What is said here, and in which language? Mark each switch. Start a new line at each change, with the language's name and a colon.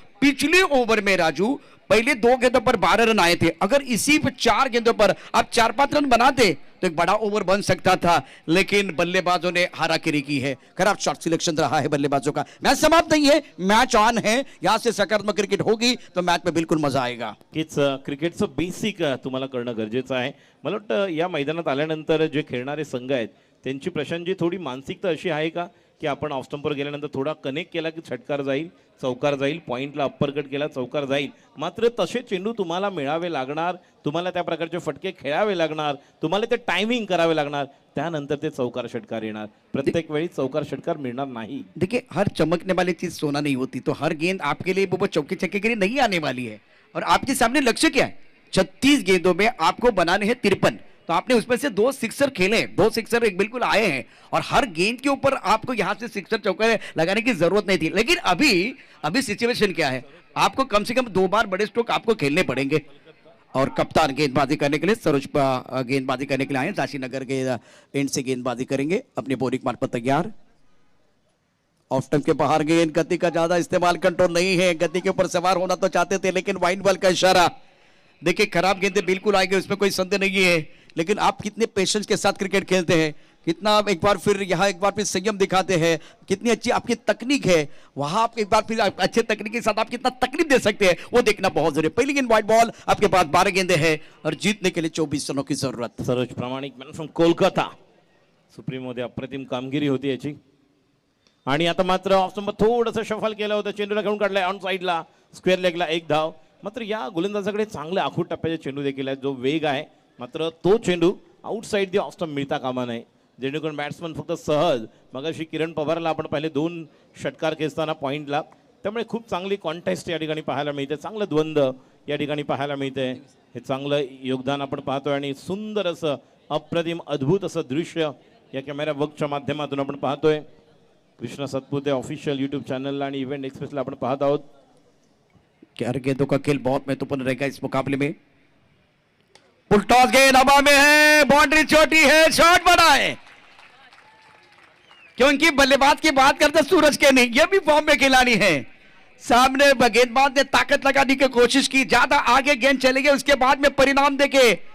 Hindi: पिछले ओवर में राजू पहले 2 गेंदों पर 12 रन आए थे. अगर इसी पे 4 गेंदों पर आप 4-5 रन बनाते तो एक बड़ा ओवर बन सकता था. लेकिन बल्लेबाजों ने हाराकिरी की है. खराब शॉट सिलेक्शन रहा है बल्लेबाजों का. मैच समाप्त नहीं है, मैच ऑन है. यहां से सकारात्मक क्रिकेट होगी तो मैच में बिल्कुल मजा आएगा.
Marathi: क्रिकेटचं बेसिक तुम्हाला करणं गरजेचं आहे. मला वाटतं या मैदानात आल्यानंतर जे खेळणारे संघ आहेत त्यांची प्रशांतजी थोडी मानसिकता अशी आहे का की आपण ऑफ स्टंपवर गेल्यानंतर थोडा कनेक्ट केला की छटकार जाईल, चौकार जाईल, पॉइंटला अप्पर कट केला चौकार जाईल. मात्र तसे चेंडू तुम्हाला मिळावे लागणार, तुम्हाला त्या प्रकारचे फटके खेळावे लागणार, तुम्हाला ते टायमिंग करावे लागणार, त्यानंतर ते चौकार षटकार येणार. प्रत्येक वेळी चौकार षटकार मिळणार नहीं.
Hindi: देखिए हर चमकने वाली चीज सोना नहीं होती, तो हर गेंद आपके लिए वो चौके छक्के के लिए नहीं आने वाली है. और आपके सामने लक्ष्य क्या है? 36 गेंदों में आपको बनाने हैं 53. तो आपने उसमें से 2 सिक्सर खेले, 2 सिक्सर एक बिल्कुल आए हैं और हर गेंद के ऊपर आपको यहां से सिक्सर चौके लगाने की जरूरत नहीं थी. लेकिन अभी सिचुएशन क्या है? आपको कम से कम 2 बार बड़े स्ट्रोक आपको खेलने पड़ेंगे. और कप्तान गेंदबाजी करने के लिए, सरोज गेंदबाजी करने के लिए आए. झांसी नगर के एंड से गेंदबाजी करेंगे. अपने बोरिक मार्ग पर तैयार. ऑफ स्टंप के बाहर गेंद, गति का ज्यादा इस्तेमाल कंट्रोल नहीं है. गति के ऊपर सवार होना तो चाहते थे लेकिन वाइड बॉल का इशारा. देखिए खराब गेंदें बिल्कुल आएंगे, उसमें कोई संदेह नहीं है. लेकिन आप कितने पेशेंस के साथ क्रिकेट खेलते हैं, कितना एक बार फिर संयम दिखाते हैं, कितनी अच्छी आपकी तकनीक है. वहां आप एक बार फिर अच्छे तकनीक के साथ आप कितना तकलीफ दे सकते हैं वो देखना बहुत जरूरी है. पहली गेंद वाइड बॉल, आपके पास 12 गेंदें हैं और जीतने के लिए 24 रनों की जरूरत.
Marathi: सरोज प्रामाणिक
English: man from
Marathi: कोलकाता. सुप्रीममध्ये अप्रतिम कामगिरी होती याची. आणि आता मात्र ऑफ स्टंप थोडंसं शफल केलं होतं, चेंडूला घेऊन काढलाय ऑन साईडला, स्क्वेअर लेगला 1 धाव. मात्र या गोलंदाजाकडे चांगले आखूड टप्प्याचे चेंडू देखील आहेत, जो वेग आहे. मात्र तो चेंडू आउटसाइड दी ऑफ स्टंप मिळता कामा नये, जेणेकरून बॅट्समन फक्त सहज. मगाशी किरण पवारला आपण पाहिले 2 षटकार खेचताना पॉइंटला. त्यामुळे खूप चांगली कॉन्टेस्ट या ठिकाणी पाहायला मिळते, चांगलं द्वंद्व या ठिकाणी पाहायला मिळते. हे चांगलं योगदान आपण पाहतोय आणि सुंदर असं अप्रतिम अद्भुत असं दृश्य या कॅमेरा वर्कच्या माध्यमातून आपण पाहतोय. कृष्णा सतपुते ऑफिशियल यूट्यूब चॅनलला आणि इव्हेंट एक्सप्रेसला आपण पाहत आहोत.
Hindi: चार गेंदों का खेल बहुत महत्वपूर्ण रहेगा इस मुकाबले में. फुल टॉस गेंद हवा में है, बाउंड्री छोटी है, शॉट बड़ा है. क्योंकि बल्लेबाज की बात करते सूरज के नहीं, ये भी फॉर्म में खिलाड़ी है. सामने गेंदबाज ने ताकत लगाने की कोशिश की, ज्यादा आगे गेंद चले गए, उसके बाद में परिणाम देखे.